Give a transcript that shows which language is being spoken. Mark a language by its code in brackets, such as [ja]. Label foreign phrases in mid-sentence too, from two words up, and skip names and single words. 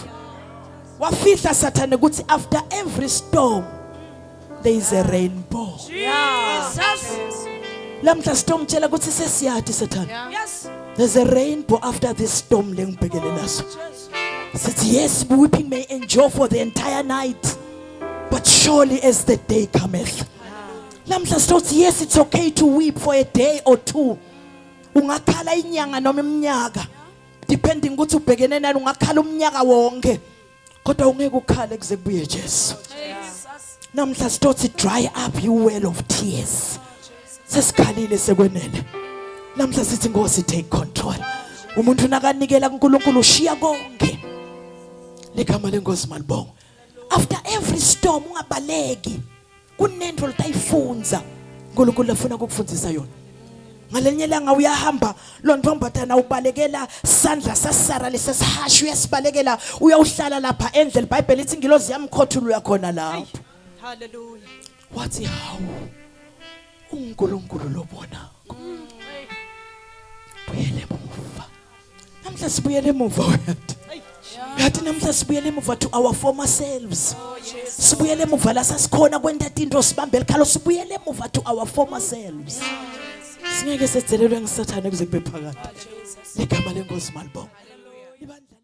[ss] Wafihla Sathane ukuthi [en] after every storm there is a rainbow. [ss] Jesus. Lamhla sitomtshela ukuthi sesiyati Sathane. [en] Yes. There's a rainbow after this storm [ss] lengibhekele naso. [en] Said yes, weeping may endure for the entire night, but surely as the day cometh. [ss] Lamhla sitothi [en] yes, it's okay to weep for a day or two. [ss] Ungakhala inyanga noma iminyaka. Depending ukuthi ubhekene nani ungakhala umnyaka wonke. Kodwa ungeke ukhale kuze kubuye Jesu. Namhla sitothi [en] dry up you well of tears. [ss] Sesikhalile sekwenele. Namhla sithi Nkosi [en] take control. [ss] Umuntu nakanikela kuNkulunkulu ushiya konke. Legama leNkosi malibonga. [en] After every storm [ss] ungabaleki. Kunento litayifunza. uNkulunkulu afuna ukukufundzisa yona. Ngalenye langa uyahamba lo ntombazana ubalekela sandla sasara lesihashu uyasibalekela uyawuhlala lapha endle iBhayibheli lithi ingilozi yamkhothula uyakhona lapho. Hallelujah. Wathi hawu uNkulunkulu lobona. Buyele emuva. Namhla sibuyele emuva wethu. Yathi namhla sibuyele emuva [en] to our former selves. [ss] Sibuyele emuva la sasikhona kwenta into sibambe likhalo sibuyele emuva [en] to our former selves. [ss] Singeke sethelelwe ngisathane kuze kube phakade. Ligama lenkosi malibonga.